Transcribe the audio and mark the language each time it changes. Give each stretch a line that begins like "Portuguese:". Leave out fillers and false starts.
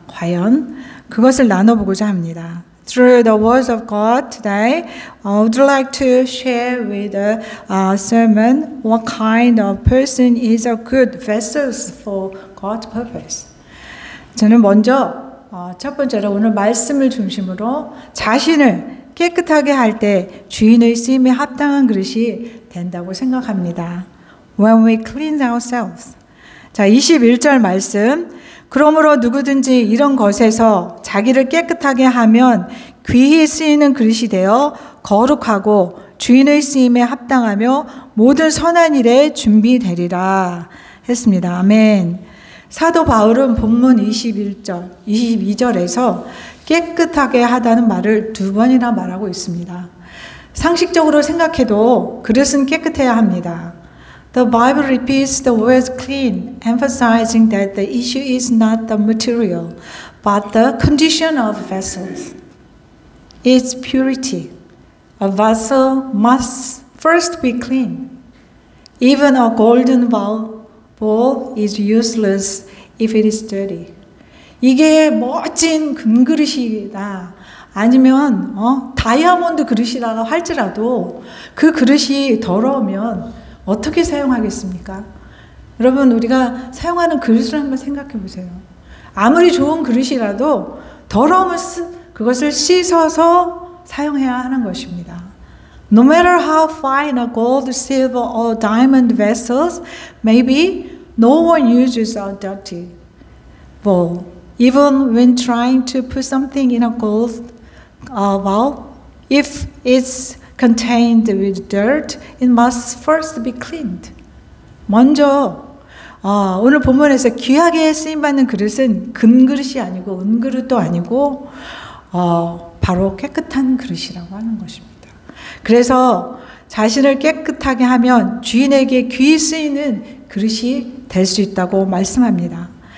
Korean: 과연 그것을 나눠보고자 합니다.
English: Through the words of God today, I would like to share with the sermon what kind of person is a good vessel for God's purpose.
Korean: 저는 먼저 첫 번째로 오늘 말씀을 중심으로 자신을 깨끗하게 할 때 주인의 쓰임에 합당한 그릇이 된다고 생각합니다.
English: When we cleanse ourselves.
Korean: 자, 21절 말씀. 그러므로 누구든지 이런 것에서 자기를 깨끗하게 하면 귀히 쓰이는 그릇이 되어 거룩하고 주인의 쓰임에 합당하며 모든 선한 일에 준비되리라 했습니다. 아멘. 사도 바울은 본문 21절, 22절에서 깨끗하게 하다는 말을 2번이나 말하고 있습니다. 상식적으로 생각해도 그릇은 깨끗해야 합니다.
English: The Bible repeats the word clean, emphasizing that the issue is not the material, but the condition of vessels. Its purity. A vessel must first be clean. Even a golden bowl is useless if it is dirty.
Korean: 이게 멋진 금그릇이다. 아니면 다이아몬드 그릇이라고 할지라도 그 그릇이 더러우면 어떻게 사용하겠습니까? 여러분, 우리가 사용하는 그릇을 한번 생각해 보세요. 아무리 좋은 그릇이라도 더러우면 그것을 씻어서 사용해야 하는 것입니다.
English: No matter how fine a gold, silver, or diamond vessels may be, no one uses a dirty bowl. Even when trying to put something in a gold bowl, if it's contained with dirt, it must first be cleaned.
Korean: 먼저 오늘 본문에서 귀하게 쓰임받는 그릇은 금그릇이 아니고 은그릇도 아니고 바로 깨끗한 그릇이라고 하는 것입니다. 그래서 자신을 깨끗하게 하면 주인에게 귀히 쓰이는 그릇이 될 수 있다고 말씀합니다.